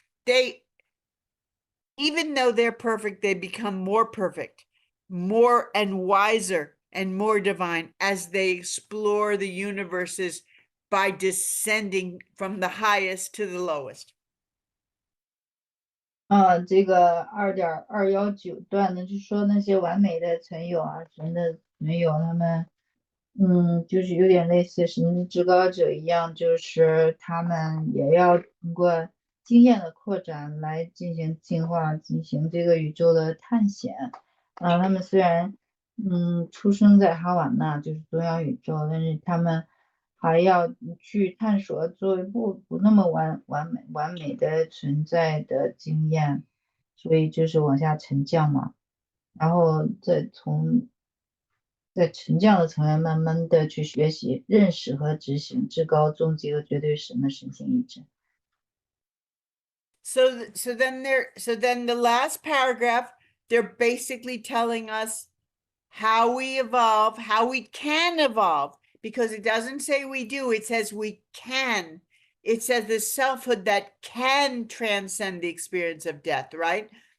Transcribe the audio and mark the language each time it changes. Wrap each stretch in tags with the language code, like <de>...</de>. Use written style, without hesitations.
<en>They, even though they're perfect, they become more perfect, more and wiser and more divine as they explore the universes by descending from the highest to the lowest.</en> <zh>这个2.219段呢，就说那些完美的存有啊，神的存有，他们，就是有点类似神的至高者一样，就是他们也要通过经验的扩展来进行进化，进行这个宇宙的探险。他们虽然，出生在哈瓦那，就是中央宇宙，但是他们还要去探索作为不那么完美的存在的经验，所以就是往下沉降嘛，然后在沉降的层面慢慢的去学习、认识和执行至高终极和绝对神的神性意志。</zh> <en>So then the last paragraph, they're basically telling us how we evolve, how we can evolve, because it doesn't say we do, it says we can. It says the selfhood that can transcend the experience of death, right?</en>